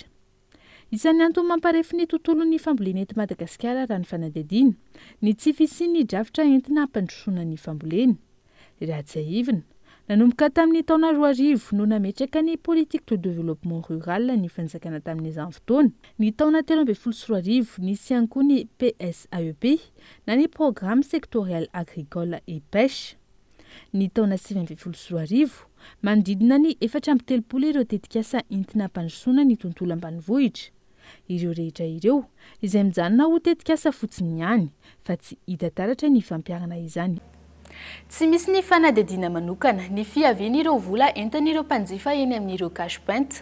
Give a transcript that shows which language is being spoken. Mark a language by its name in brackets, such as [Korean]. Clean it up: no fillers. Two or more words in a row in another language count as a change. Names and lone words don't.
[Malagasy] Isan'ny antony mamparefy ny tontolon'ny fambolena eto Madagasikara raha ny fanadihadiana ny tsy fisian'ny drafitra entina hampandrosoana ny fambolena. Raha tsy aivina, nanomboka tamin'ny taona 2000 no nametraka ny [French] politique de développement rural [Malagasy] ny fanjakana tamin'izany fotoana. Ny taona 2013 nisy ihany koa ny PSAEP na ny [French] programme sectoriel agricole et pêche. [Malagasy] Ny taona 2012 manodidina ny 430 ireo tetikasa entina hampandrosoana ny tontolo ambanivohitra. Ireo rehetra ireo izay mijanona ho tetikasa fotsiny ihany fa tsy hita taratra ny fampiarana izany. Tsy misy ny fanadihadiana manokana ny fiavian'ireo vola entin'ireo mpanjifa eny amin'ireo [English] cash point.